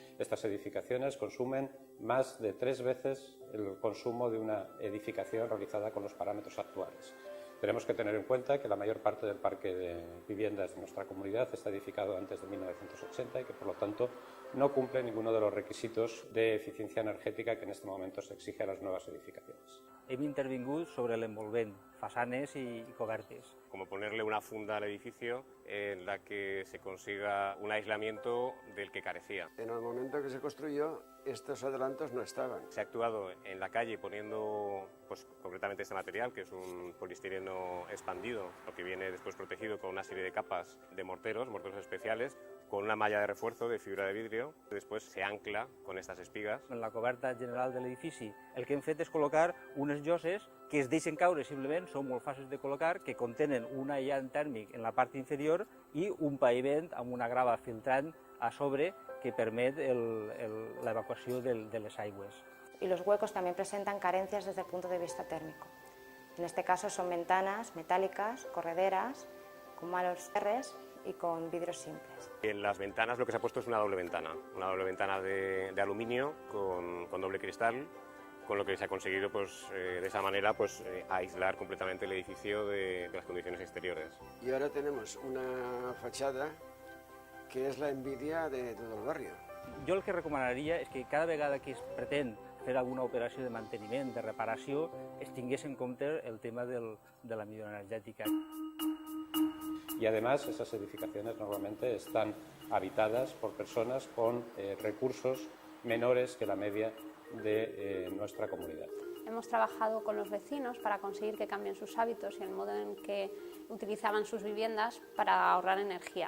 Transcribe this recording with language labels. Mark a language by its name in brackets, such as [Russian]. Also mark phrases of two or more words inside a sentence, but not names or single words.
[Spanish] Estas edificaciones consumen más de 3 veces el consumo de una edificación realizada con los parámetros actuales. Tenemos que tener en cuenta que la mayor parte del parque de viviendas de nuestra comunidad está edificado antes de 1980 y que, por lo tanto, no cumple ninguno de los requisitos de eficiencia energética que en este momento se exige a las nuevas edificaciones. [Catalan] Hem intervingut sobre l'envolvent, façanes i cobertes. [Spanish] Como ponerle una funda al edificio en la que se consiga un aislamiento del que carecía. En el momento que se construyó, estos adelantos no estaban. Se ha actuado en la calle poniendo concretamente este material, que es un poliestireno expandido, lo que viene después protegido con una serie de capas de morteros especiales, con una malla de refuerzo de fibra de vidrio. Después se ancla con estas espigas. [Catalan] En la coberta general de l'edifici el que hem fet és col·locar unes lloses que es deixen caure simplement, són molt fàcils de col·locar, que contenen un aïllant tèrmic en la part inferior i un paviment amb una grava filtrant a sobre que permet l'evacuació de les aigües. [Spanish] Y los huecos también presentan carencias desde el punto de vista térmico. En este caso son ventanas metálicas, correderas, con malos cierres y con vidrios simples. En las ventanas lo que se ha puesto es una doble ventana de aluminio con doble cristal, con lo que se ha conseguido de esa manera aislar completamente el edificio de las condiciones exteriores. Y ahora tenemos una fachada que es la envidia de todo el barrio. [Catalan] Jo el que recomanaria és que cada vegada que es pretén fer alguna operació de manteniment, de reparació, es tingués en compte el tema de la millora energètica. [Spanish] Y además esas edificaciones normalmente están habitadas por personas con recursos menores que la media de nuestra comunidad. Hemos trabajado con los vecinos para conseguir que cambien sus hábitos y el modo en que utilizaban sus viviendas para ahorrar energía.